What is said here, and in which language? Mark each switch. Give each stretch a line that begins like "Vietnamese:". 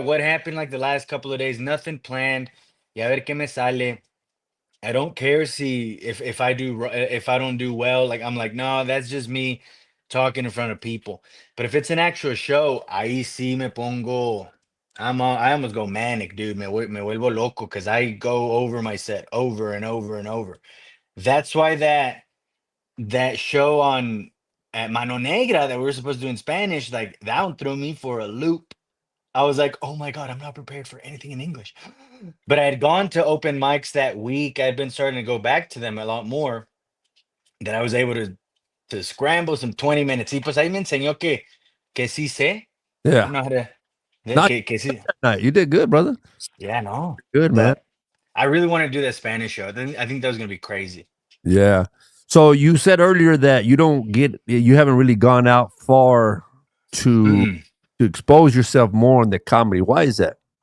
English: What happened like the last couple of days? Nothing planned.
Spanish: Y a ver qué me sale.
English: I don't care if if I don't do well. Like I'm like, no, that's just me talking in front of people. But if it's an actual show,
Spanish: ahí sí me pongo.
English: I almost go manic, dude.
Spanish: Me vuelvo loco
English: because I go over my set over and over and over. That's why that show on at Mano Negra that we were supposed to do in Spanish, like that one threw me for a loop. I was like, oh my God, I'm not prepared for anything in English. But I had gone to open mics that week. I'd been starting to go back to them a lot more, that I was able to scramble some 20 minutes.
Spanish: Y pues ahí me enseñó que sí sé.
English: I yeah. know how to, Not
Spanish: que sí.
English: night. You did good, brother. Yeah, no. Good, man. But I really want to do that Spanish show. I think that was going to be crazy. Yeah. So you said earlier that you haven't really gone out far to Mm-mm. to expose yourself more in the comedy. Why is that?